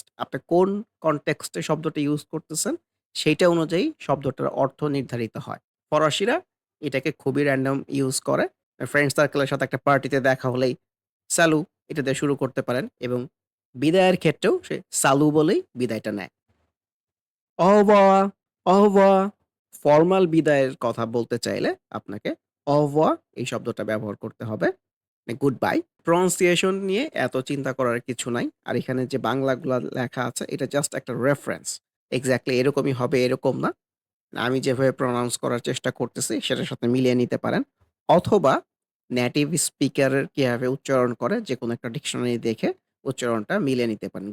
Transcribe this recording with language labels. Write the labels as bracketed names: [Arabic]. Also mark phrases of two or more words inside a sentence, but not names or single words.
[Bangla] আপনি কোন কনটেক্সট এ শব্দটা ইউজ করতেছেন, সেইটা অনুযায়ী শব্দটার অর্থ নির্ধারিত হয়। ফরাসিরা এটাকে খুবই র‍্যান্ডম ইউজ করে। ফ্রেন্ড সার্কেলের সাথে একটা পার্টিতে দেখা হলেই "স্যালু" এটা দিয়ে শুরু করতে পারেন এবং বিদায়ের ক্ষেত্রেও সে "স্যালু" বলেই বিদায়টা নেয়। [French] au revoir, au revoir। [Bangla] ফরমাল বিদায়ের কথা বলতে চাইলে আপনাকে [French] au revoir [Bangla] এই শব্দটা ব্যবহার করতে হবে। মানে [English] good bye. [Bangla] প্রনাউন্সিয়েশন নিয়ে এত চিন্তা করার কিছু নাই। আর এখানে যে বাংলাগুলা লেখা আছে এটা জাস্ট একটা রেফারেন্স। এক্সাক্টলি এরকমই হবে এরকম না। আমি যেভাবে প্রনাউন্স করার চেষ্টা করতেছি সেটার সাথে মিলিয়ে নিতে পারেন। অথবা [English] native speaker [Bangla] এর কিভাবে উচ্চারণ করে যেকোনো একটা ডিকশনারি দেখে উচ্চারণটা মিলিয়ে নিতে পারেন।